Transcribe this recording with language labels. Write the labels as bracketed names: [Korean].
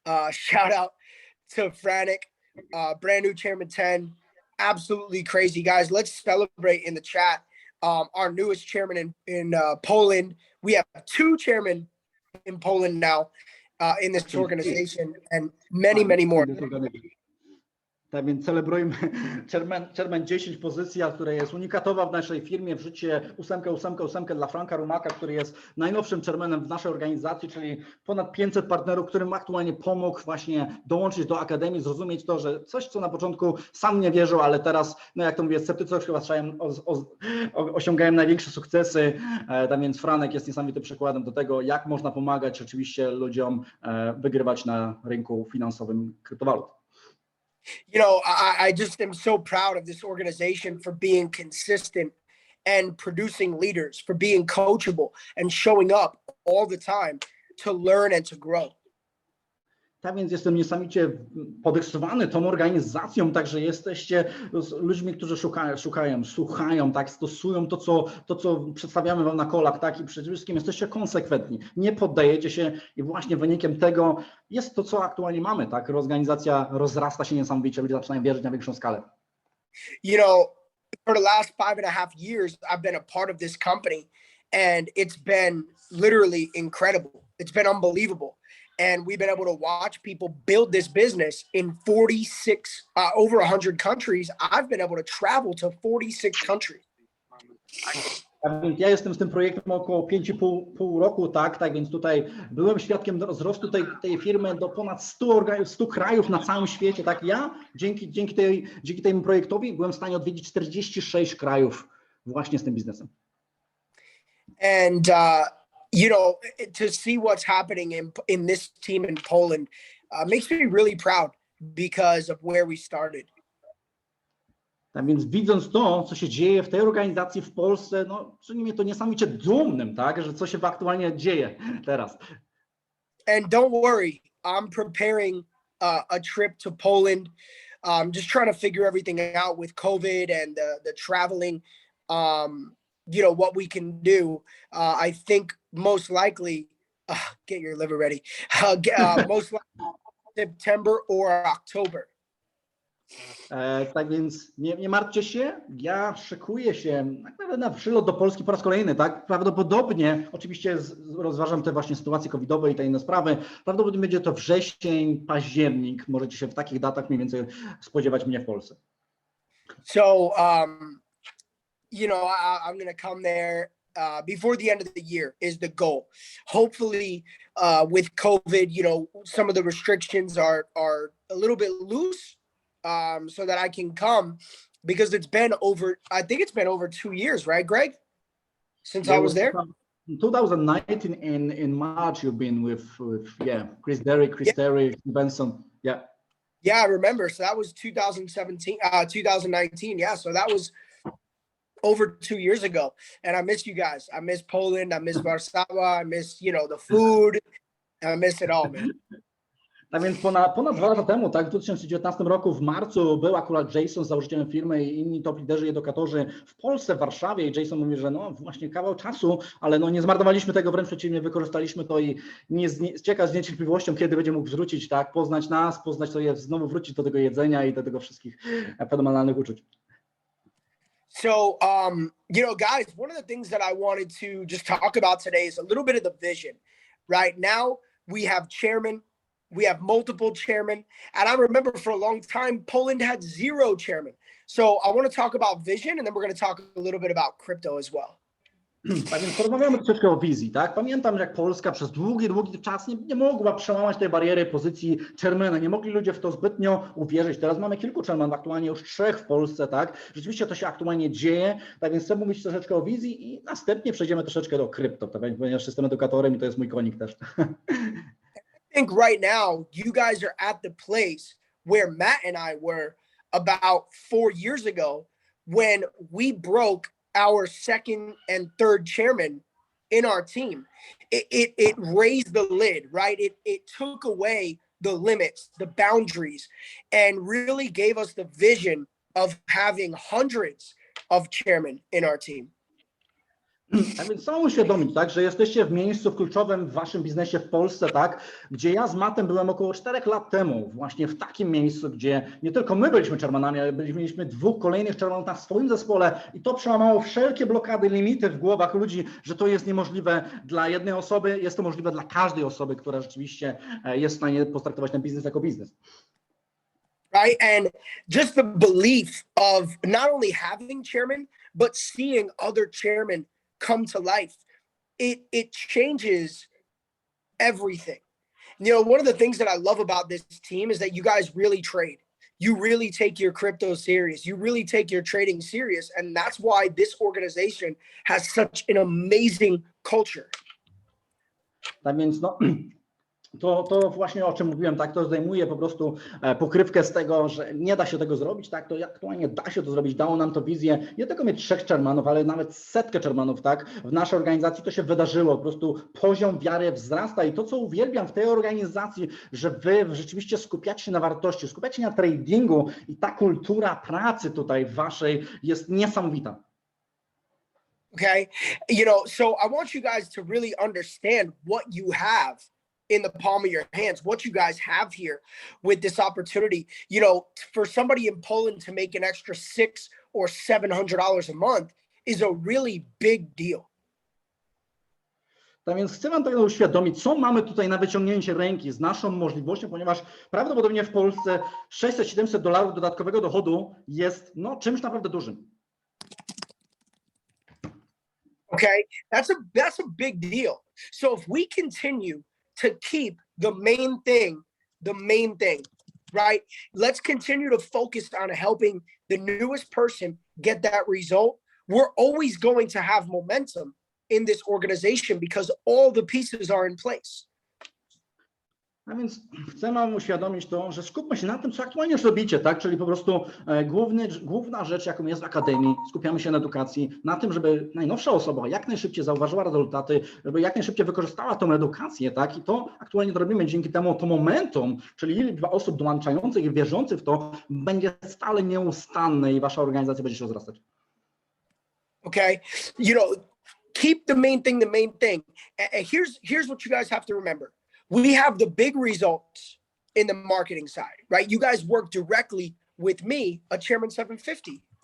[English] Shout out to Franik, brand new chairman 10. Absolutely crazy, guys. Let's celebrate in the chat. Our newest chairman in Poland. We have 2 chairmen in Poland now in this organization, and many more. [Polish] Tak więc celebrujmy Chairman 10 pozycja, która jest unikatowa w naszej firmie. Wrzućcie 8 dla Franka Rumaka, który jest najnowszym chairmanem w naszej organizacji, czyli ponad 500 partnerów, którym aktualnie pomógł właśnie dołączyć do Akademii, zrozumieć to, że coś, co na początku sam nie wierzył, ale teraz, no jak to mówię, sceptycy chyba osiągają największe sukcesy. Tak więc Franek jest niesamowitym przykładem do tego, jak można pomagać rzeczywiście ludziom wygrywać na rynku finansowym kryptowalut. [English] You know, I just am so proud of this organization for being consistent and producing leaders, for being coachable and showing up all the time to learn and to grow. [Polish] Tak więc jestem niesamowicie podekscytowany tą organizacją, także jesteście ludźmi, którzy słuchają, tak, stosują to, co przedstawiamy wam na kolach, tak, i przede wszystkim jesteście konsekwentni, nie poddajecie się i właśnie wynikiem tego jest to, co aktualnie mamy, tak, organizacja rozrasta się niesamowicie, ludzie zaczynają wierzyć na większą skalę. [English] You know, for the last 5.5 years, I've been a part of this company and it's been literally incredible. It's been unbelievable. And we've been able to watch people build this business in 46, over 100 countries. I've been able to travel to 46 countries. [Polish] Ja jestem z tym projektem około 5,5 roku, tak więc tutaj byłem świadkiem wzrostu tej firmy do ponad 100 krajów na całym świecie, tak. Ja dzięki temu projektowi byłem w stanie odwiedzić 46 krajów właśnie z tym biznesem. [English] And you know, to see what's happening in this team in Poland makes me really proud because of where we started. [Polish] Tak więc widząc to, co się dzieje w tej organizacji w Polsce, no czyni mnie to niesamowicie dumnym, tak, że co się aktualnie dzieje teraz. [English] And don't worry, I'm preparing a trip to Poland. Just trying to figure everything out with COVID and the traveling. You know, what we can do. I think most likely, get your liver ready, most likely September or October. [Polish] Tak więc nie martwcie się, ja szykuję się na przylot do Polski po raz kolejny, tak? Prawdopodobnie, oczywiście rozważam te właśnie sytuacje covidowe i te inne sprawy, prawdopodobnie będzie to wrzesień, październik, możecie się w takich datach mniej więcej spodziewać mnie w Polsce. [English] So, you know, I'm going to come there before the end of the year is the goal. Hopefully, with COVID, you know, some of the restrictions are a little bit loose, so that I can come, because I think it's been over 2 years, right, Greg? Since I was there? In 2019 in March, you've been with Chris Derrick, Terry, Benson. Yeah. Yeah, I remember. So that was 2019. Yeah. So that was over 2 years ago. And I miss you guys. I miss Poland. I miss Warszawa. I miss, you know, the food. I miss it all, man. [Polish] Tak więc ponad 2 lata temu, tak, w 2019 roku w marcu był akurat Jason założycielem firmy i inni top liderzy i edukatorzy w Polsce, w Warszawie, i Jason mówi, że no właśnie kawał czasu, ale no nie zmarnowaliśmy tego, wręcz przeciwnie, wykorzystaliśmy to i czeka z niecierpliwością, kiedy będzie mógł wrócić, tak, poznać nas, poznać to, znowu wrócić do tego jedzenia i do tego wszystkich fenomenalnych uczuć. [English] So, you know, guys, one of the things that I wanted to just talk about today is a little bit of the vision. Right now, we have chairman, we have multiple chairmen, and I remember for a long time, Poland had 0 chairmen. So I want to talk about vision, and then we're going to talk a little bit about crypto as well. [Polish] Tak więc porozmawiamy troszeczkę o wizji, tak? Pamiętam, jak Polska przez długi czas nie mogła przełamać tej bariery pozycji chairmana. Nie mogli ludzie w to zbytnio uwierzyć. Teraz mamy kilku chairmanów, aktualnie już 3 w Polsce, tak? Rzeczywiście to się aktualnie dzieje, tak więc chcę mówić troszeczkę o wizji i następnie przejdziemy troszeczkę do krypto, tak? Ponieważ jestem edukatorem i to jest mój konik też. [English] I think right now you guys are at the place where Matt and I were about 4 years ago when we broke our second and third chairman in our team. It raised the lid, right? It took away the limits, the boundaries, and really gave us the vision of having hundreds of chairmen in our team. [Polish] Tak więc chcę uświadomić, tak, że jesteście w miejscu kluczowym w waszym biznesie w Polsce, tak, gdzie ja z Mattem byłem około 4 lat temu, właśnie w takim miejscu, gdzie nie tylko my byliśmy chairmanami, ale mieliśmy 2 kolejnych chairmanów na swoim zespole i to przełamało wszelkie blokady, limity w głowach ludzi, że to jest niemożliwe dla jednej osoby, jest to możliwe dla każdej osoby, która rzeczywiście jest w stanie potraktować ten biznes jako biznes. [English] right? And just the belief of not only having chairman, but seeing other chairmen come to life. It changes everything. You know, one of the things that I love about this team is that you guys really trade. You really take your crypto serious. You really take your trading serious. And that's why this organization has such an amazing culture. [Polish] Tak więc no, to właśnie o czym mówiłem, tak, to zdejmuje po prostu pokrywkę z tego, że nie da się tego zrobić, tak, to aktualnie da się to zrobić, dało nam to wizję, nie tylko mieć 3 chairmanów, ale nawet 100 chairmanów, tak, w naszej organizacji to się wydarzyło, po prostu poziom wiary wzrasta i to, co uwielbiam w tej organizacji, że wy rzeczywiście skupiacie się na wartości, skupiacie się na tradingu i ta kultura pracy tutaj waszej jest niesamowita. [English] Okay. You know, so I want you guys to really understand what you have in the palm of your hands, what you guys have here with this opportunity. You know, for somebody in Poland to make an extra $600 or $700 a month is a really big deal. [Polish] Tak więc chcę wam tego uświadomić, co mamy tutaj na wyciągnięcie ręki z naszą możliwością, ponieważ prawdopodobnie w Polsce $600–700 dodatkowego dochodu jest no, czymś naprawdę dużym. [English] Okay, that's a big deal. So if we continue to keep the main thing, right? Let's continue to focus on helping the newest person get that result. We're always going to have momentum in this organization because all the pieces are in place. [Polish] A więc chcę wam uświadomić to, że skupmy się na tym, co aktualnie już robicie, tak? Czyli po prostu główna rzecz, jaką jest w Akademii, skupiamy się na edukacji, na tym, żeby najnowsza osoba jak najszybciej zauważyła rezultaty, żeby jak najszybciej wykorzystała tą edukację, tak? I to aktualnie to robimy, dzięki temu to momentum, czyli liczba osób dołączających i wierzących w to, będzie stale nieustanne i wasza organizacja będzie się rozrastać. [English] Okay, you know, keep the main thing. And here's what you guys have to remember. We have the big results in the marketing side, right? You guys work directly with me, a Chairman 750.